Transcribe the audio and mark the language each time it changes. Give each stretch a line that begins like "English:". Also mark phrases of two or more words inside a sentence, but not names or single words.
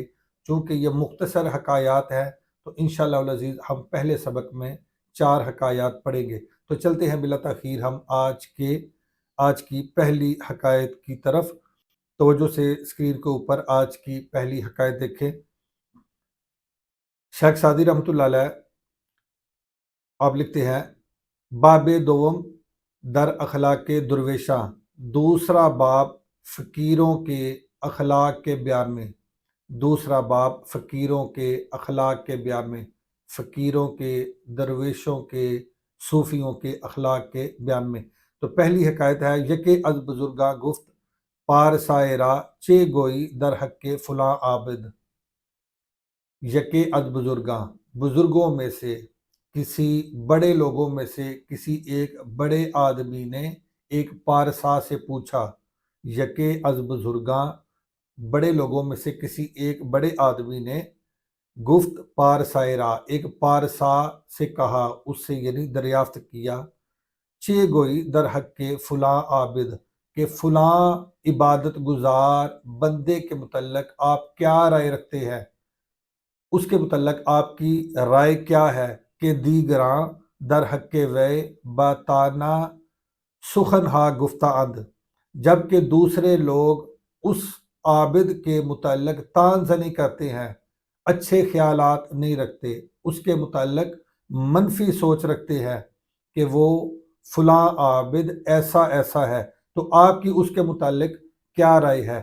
Urdu: چونکہ یہ مختصر حکایات ہیں تو انشاءاللہ العزیز ہم پہلے سبق میں 4 حکایات پڑھیں گے۔ تو چلتے ہیں بلا تاخیر ہم آج کی پہلی حکایت کی طرف۔ توجہ سے اسکرین کے اوپر آج کی پہلی حکایت دیکھیں۔ شیخ سعدی رحمۃ اللہ علیہ آپ لکھتے ہیں،
Persian: باب دوم در اخلاق درویشاں،
Urdu: دوسرا باب فقیروں کے اخلاق کے بیان میں، دوسرا باب فقیروں کے اخلاق کے بیان میں، فقیروں کے، درویشوں کے، صوفیوں کے اخلاق کے بیان میں۔ تو پہلی حکایت ہے،
Persian: یکے از بزرگاں گفت پارسائے را چے گوئی در حق کے فلاں عابد۔ یکے از بزرگاں،
Urdu: بزرگوں میں سے، کسی بڑے لوگوں میں سے کسی ایک بڑے آدمی نے ایک پارسا سے پوچھا۔
Persian: یکے از بزرگاں،
Urdu: بڑے لوگوں میں سے کسی ایک بڑے آدمی نے
Persian: گفت پارسائے را،
Urdu: ایک پارسا سے کہا، اس سے یعنی دریافت کیا، چے
Persian: گوئی در حق کے فلاں عابد،
Urdu: کہ فلاں عبادت گزار بندے کے متعلق آپ کیا رائے رکھتے ہیں، اس کے متعلق آپ کی رائے کیا ہے کہ
Persian: دیگراں در حق کے وے باتانا سخن ہا گفتہ اند،
Urdu: جبکہ دوسرے لوگ اس عابد کے متعلق طعن زنی کرتے ہیں، اچھے خیالات نہیں رکھتے، اس کے متعلق منفی سوچ رکھتے ہیں کہ وہ فلاں عابد ایسا ایسا ہے، تو آپ کی اس کے متعلق کیا رائے ہے؟